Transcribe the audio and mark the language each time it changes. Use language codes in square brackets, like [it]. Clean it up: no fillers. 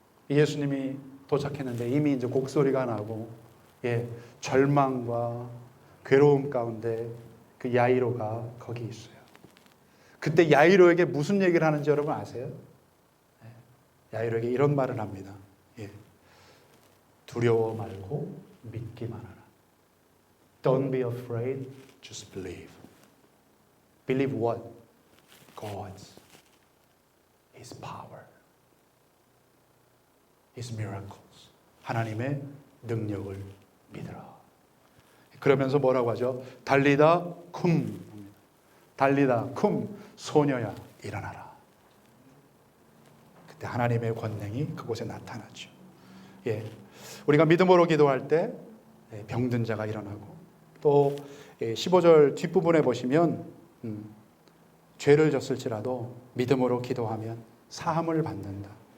[ko] 예수님이 도착했는데 이미 이제 곡소리가 나고 절망과 괴로움 가운데 그 야이로가 거기 있어요. 그때 야이로에게 무슨 얘기를 하는지 여러분 아세요? 야이로에게 이런 말을 합니다. 두려워 말고 믿기만 하라. [en] Don't be afraid, just believe. Believe what? God's, His power, His miracles. [ko] 하나님의 능력을 믿으라. 그러면서 뭐라고 하죠? 달리다 쿰, 달리다 쿰, 소녀야 일어나라. 그때 하나님의 권능이 그곳에 나타나죠. 예, 우리가 믿음으로 기도할 때 병든 자가 일어나고, 또 15절 뒷부분에 보시면 죄를 졌을지라도 믿음으로 기도하면 사함을 받는다.